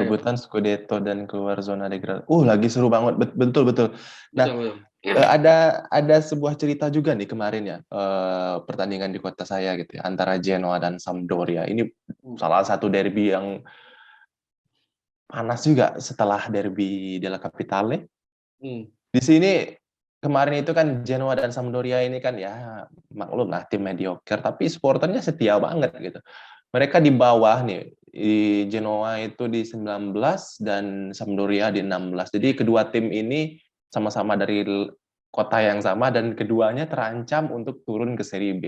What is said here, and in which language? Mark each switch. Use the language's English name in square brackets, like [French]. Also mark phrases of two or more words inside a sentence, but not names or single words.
[Indonesian] Rebutan Scudetto dan keluar zona degradasi. Lagi seru banget, betul. Nah, betul. ada sebuah cerita juga nih kemarin ya, pertandingan di kota saya gitu ya, antara Genoa dan Sampdoria. Ini salah satu derby yang panas juga setelah derby della Capitale. Di sini kemarin itu kan Genoa dan Sampdoria ini kan ya maklum lah tim mediocre, tapi supporternya setia banget gitu. Mereka di bawah nih, di Genoa itu di 19 dan Sampdoria di 16. Jadi kedua tim ini sama-sama dari kota yang sama dan keduanya terancam untuk turun ke Serie B.